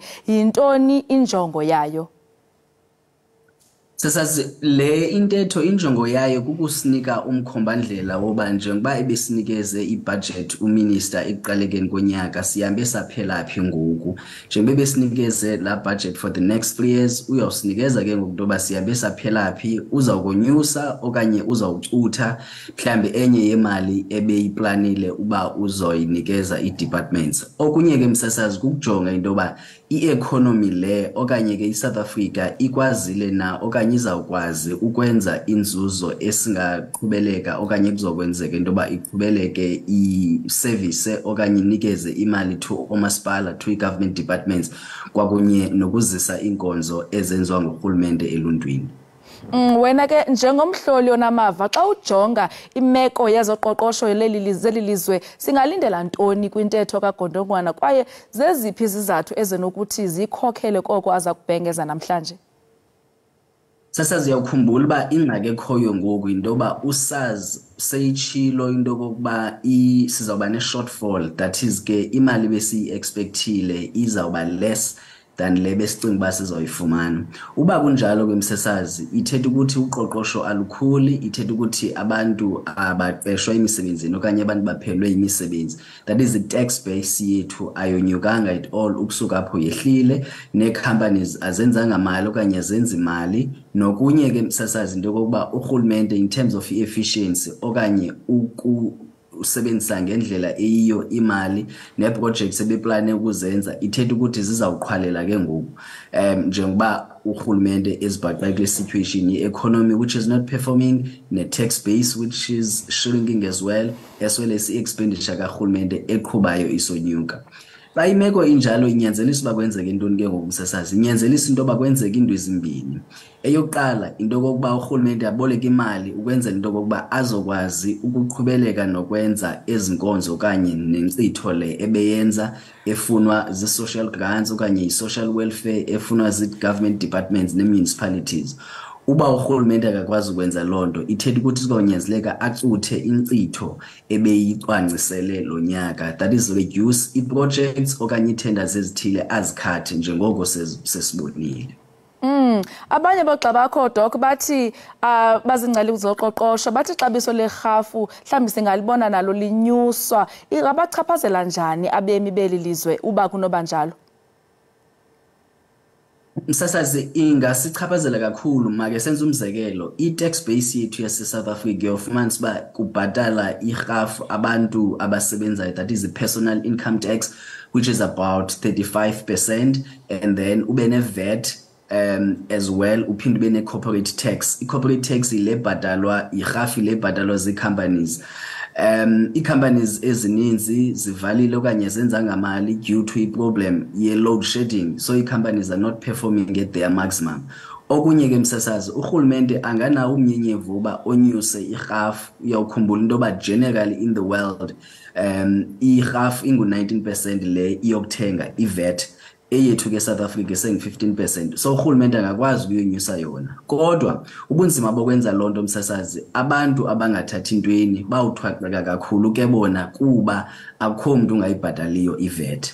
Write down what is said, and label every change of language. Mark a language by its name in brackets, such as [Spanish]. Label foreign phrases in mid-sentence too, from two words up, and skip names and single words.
[Xhosa] Yintoni injongo yayo? Sasazi, le intetho injongo yayo kukusinika umkhomba-ndlela woba njengoba ebesinikeze ibudget uminister ekuqalekeni konyaka sihambe saphela phi ngoku. Njengoba ebesinikeze la budget [English] for the next 3 years [Xhosa] uyawusinikeza ke ngoku ntoba sihambe saphela phi, uzawukonyusa okanye uzawucutha mhlambe enye yemali ebeyiplanile uba uzoyinikeza ii-departments. Okunye ke msasazi kukujonga intoba i-economy le okanye ke iSouth Africa ikwazile na okanye izawukwazi ukwenza inzuzo esingaqhubeleka okanye kuzokwenzeka intoba iqhubeleke i-service okanye inikeze imali to omasipala, [English] to i-government departments [Xhosa] kwakunye nokuzisa inkonzo ezenziwa ngurhulumente eluntwini. Wena ke njengomhloli onamava xa ujonga imeko yezoqoqosho lelilizwe singalindela ntoni kwintetho kagondongwana kwaye zeziphi izizathu ezinokuthi zikhokhele koko aza kubhengeza namhlanje? Sasazi uyakhumbula uba ingxaki ekhoyo ngoku intoba usazi seyitshilo into kokuba sizawuba ne-shortfall, [English] that is [Xhosa] ke imali besiyi-expectile izawuba [English] less than [Xhosa] le besicinga uba sizawuyifumana. Uba kunjalo kwemsasazi ithetha ukuthi uqoqosho alukhuli, ithetha ukuthi abantu abaqeshwa emisebenzini okanye abantu baphelwe imisebenzi. [English] That is the tax base [Xhosa] yethu ayonyukanga [English] at all [Xhosa] ukusuka apho yehlile, nee-companies azenzanga mali okanye azenzi imali. Nokunye ke msasazi into kokuba urhulumente [English] in terms of efficiency [Xhosa] okanye usebenzisa ngendlela eyiyo imali neprojects ebeplane ukuzenza ithetha ukuthi zizawuqhwalela ke ngoku njengoba urhulumente ezibhaqa kule situation ye-economy [English] which is not performing, ne-tax base which is shrinking as well as [Xhosa] i-expenditure karhulumente eqhubayo isonyuka. Xa imeko injalo inyanzelisa uba kwenzeke intoni ke ngoku msasazi? Inyanzelisa into yoba kwenzeke into ezimbini. Eyokuqala into kokuba urhulumente aboleke imali ukwenzela into kokuba azokwazi ukuqhubeleka nokwenza ezinkonzo okanye nenkcitho le ebeyenza efunwa [English] zi-social grants [Xhosa] okanye [English] i-social welfare [Xhosa] efunwa [English] zi-government departments [Xhosa] ne-municipalities. Uba urhulumente akakwazi ukwenza loo nto ithetha ukuthi kuzonyanzeleka acuthe inkcitho ebeyicwangcisele lo nyaka, [English] that is reduce [Xhosa] i-projects okanye ii-tenders ezithile azikhathe njengoko sesibonile. Abanye boogxa bakho Doc bathi bazingcali zoqoqosho bathi ixabiso lerhafu mhlawumbi singalibona nalo linyuswa. Ingabachaphazela njani abemi beli lizwe uba kunoba njalo? Msasazi ingasichaphazela kakhulu, make senze umzekelo. I-tax base yethu yase-South Africa yofumanisa uba kubhatala irhafu abantu abasebenzayo, [English] that is the personal income tax, which is about 35%, and then [Xhosa] ube ne-VAT [English] as well, [Xhosa] uphinde ube [English] ne-corporate tax. I-corporate tax [Xhosa] ile bhatalwa irhafu ile bhatalwa zii-companies. I-companies ezininzi zivalile okanye zenza ngamali [English] due to i-problem ye-load shedding, so i-companies are not performing at their maximum. [Xhosa] Okunye ke msasazi urhulumente anganawo umnyenyevu uba onyuse irhafu. Uyawukhumbula into yoba [English] generally in the world [Xhosa] irhafu ingu-19% le iyokuthenga i-VAT, eyethu ke South Africa sengu-15%. So urhulumente angakwazi ukuyonyusa yona. Kodwa ubunzima bokwenza loo nto msasazi, abantu abangathathi ntweni bawuthwaxeka kakhulu ke bona kuba akukho mntu ungayibhataliyo i-VAT.